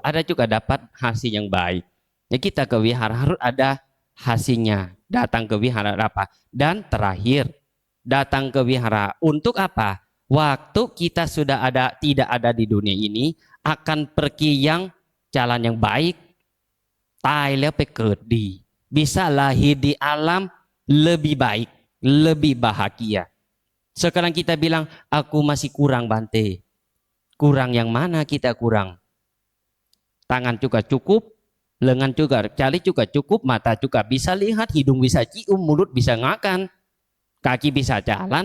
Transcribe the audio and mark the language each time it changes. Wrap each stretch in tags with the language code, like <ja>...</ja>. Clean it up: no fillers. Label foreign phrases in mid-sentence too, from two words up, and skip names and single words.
<id>Ada juga dapat hasil yang baik. Ya kita ke wihara harus ada hasilnya. Datang ke wihara apa? Dan terakhir, datang ke wihara untuk apa? Waktu kita sudah ada, tidak ada di dunia ini, akan pergi yang jalan yang baik.</id> <th>ตายแล้วไปเกิดดี</th> <id>bisa lahir di alam lebih baik, lebih bahagia. Sekarang kita bilang, aku masih kurang Bante. Kurang yang mana kita kurang? Tangan juga cukup, lengan juga, jari juga cukup, mata juga bisa lihat, hidung bisa cium, mulut bisa makan, kaki bisa jalan.</id>